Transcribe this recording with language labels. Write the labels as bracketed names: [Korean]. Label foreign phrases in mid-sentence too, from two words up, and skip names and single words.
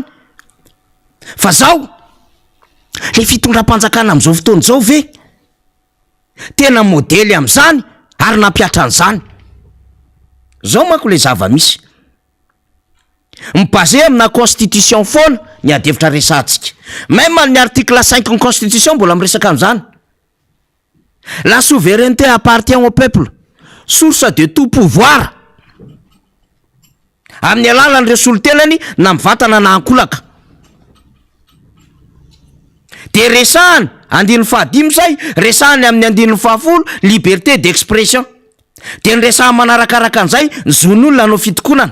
[Malagasy] Fa zao le fitondram-panjakana am'izao fotoana zao ve tena modely am'izany ary nampiatra an'izany. Zao manko le zava-misy mibase amina constitution foana ny adevitra resantsika. Même ny article 5 ny constitution mbola miresaka am'izany. [French] La souveraineté appartient au peuple, source de tout pouvoir. [Malagasy] Amin'ny alalan'ireo solontenany na mivatana na ankolaka. De resahany andin'ny fahadimy zay, resahany amin'ny andin'ny fahafolo, [French] liberté d'expression. [Malagasy] De ny resaha manarakaraka an'izay, ny zon'olona hanao fitokonana.